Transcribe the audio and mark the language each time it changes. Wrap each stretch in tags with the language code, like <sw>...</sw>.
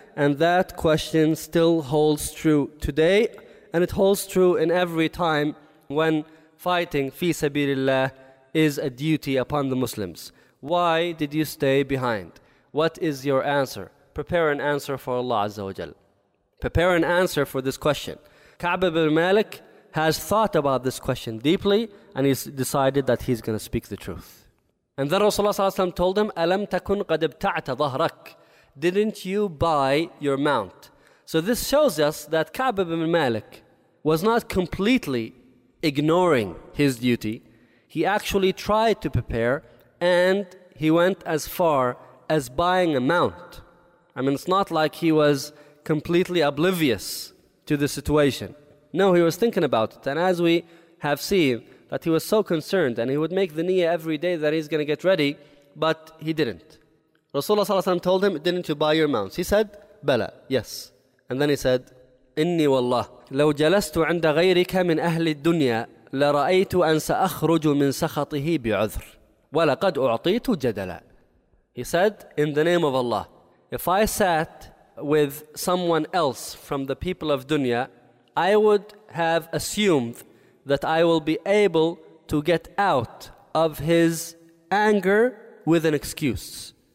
<en>And that question still holds true today, and it holds true in every time when fighting fi sabilillah is a duty upon the Muslims. Why did you stay behind? What is your answer? Prepare an answer for Allah Azza wa Jal. Prepare an answer for this question. Ka'b ibn Malik has thought about this question deeply, and he's decided that he's going to speak the truth. And then Rasulullah ﷺ told him,</en> <ar>أَلَمْ تَكُنْ قَدْ ابْتَعْتَ ظَهْرَكَ.</ar> <en>Didn't you buy your mount? So this shows us that Ka'b ibn Malik was not completely ignoring his duty. He actually tried to prepare, and he went as far as buying a mount. I mean, it's not like he was completely oblivious to the situation. No, he was thinking about it. And as we have seen, that he was so concerned, and he would make the niyyah every day that he's going to get ready, but he didn't. Rasulullah ﷺ told him, didn't you buy your mounts? He said, bala, yes. And then he said,</en> <ar>inni wallah, لو جلست عند غيرك من أهل الدنيا لرأيت أن سأخرج من سخطه بعذر ولقد أعطيت جدلا.</ar> <en>He said, in the name of Allah, if I sat with someone else from the people of dunya, I would have assumed that I will be able to get out of his anger with an excuse.</en>